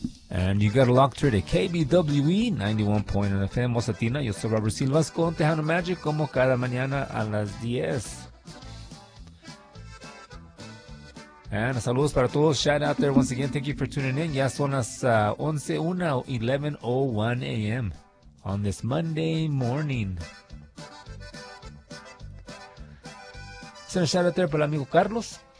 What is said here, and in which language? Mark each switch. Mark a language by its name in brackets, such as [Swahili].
[English] And you got a lock through to KBWE 91.1 FM Mozatina. [Spanish] Yo soy Robert Silvas con Tejano Magic como cada mañana a las 10. And saludos para todos. [English] Shout out there once again. Thank you for tuning in. [Spanish] Ya son las 11:01 a.m. [English] on this Monday morning. Send a shout out there [Spanish] para el amigo Carlos.